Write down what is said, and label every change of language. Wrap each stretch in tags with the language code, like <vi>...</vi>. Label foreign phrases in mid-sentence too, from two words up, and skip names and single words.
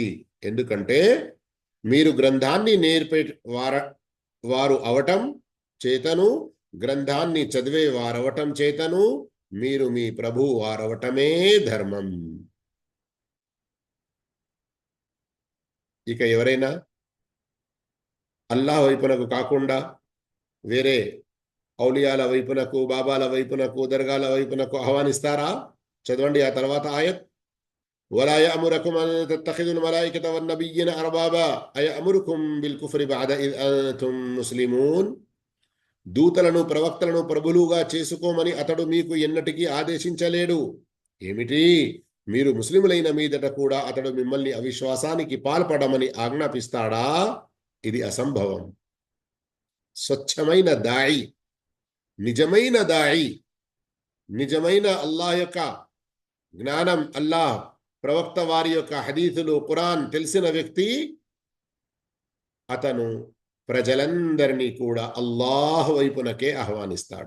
<te>ఎందుకంటే మీరు గ్రంథాన్ని నేర్పే వారు అవటం చేతను, గ్రంథాన్ని చదివే వారవటం చేతను మీరు మీ ప్రభువు వారవటమే ధర్మం. ఇక ఎవరైనా అల్లాహ్ వైపునకు కాకుండా వేరే ఔలియాల వైపునకు, బాబాల వైపునకు, దర్గాల వైపునకు ఆహ్వానిస్తారా? చదవండి ఆ తర్వాత ఆయత్.</te> <ar>ولا يأمركم أن تتخذوا الملائكة والنبيين أربابا أيأمركم بالكفر بعد إذ أنتم مسلمون.</ar> <te>దూతలను, ప్రవక్తలను ప్రభులుగా చేసుకోమని అతడు మీకు ఎన్నటికీ ఆదేశించలేడు. ఏమిటి? మీరు ముస్లిములైన మీదట కూడా అతడు మిమ్మల్ని అవిశ్వాసానికి పాల్పడమని ఆజ్ఞాపిస్తాడా? ఇది అసంభవం. స్వచ్ఛమైన దాయి, నిజమైన దాయి, నిజమైన అల్లాహ్ యొక్క జ్ఞానం, అల్లాహ్ ప్రవక్త వారి యొక్క హదీసులు, ఖురాన్ తెలిసిన వ్యక్తి అతను ప్రజలందరినీ కూడా అల్లాహ్ వైపునకే ఆహ్వానిస్తాడు.</te>